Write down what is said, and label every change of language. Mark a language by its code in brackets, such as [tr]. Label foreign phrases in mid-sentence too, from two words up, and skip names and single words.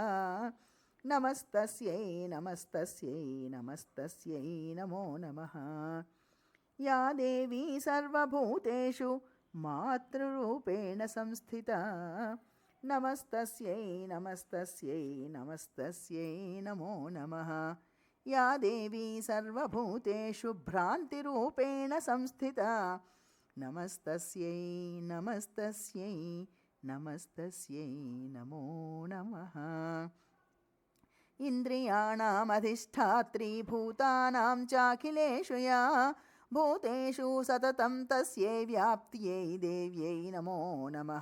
[sa] నమస్తస్యై నమస్తస్యై నమస్తస్యై నమో నమః. యా దేవీ సర్వభూతేషు మాతృరూపేణ సంస్థితా. నమస్తస్యై నమస్తస్యై నమస్తస్యై నమో నమః. या देवी सर्वभूतेषु भ्रान्तिरूपेण संस्थिता నమస్తస్యై నమస్తస్యై నమస్తస్యై నమో నమః. ఇంద్రియాణమధిష్టాత్రీ భూతానాం చాఖిలేషు యా భూతేషు సతతం తస్యై వ్యాప్త్యై దేవ్యై నమో నమః.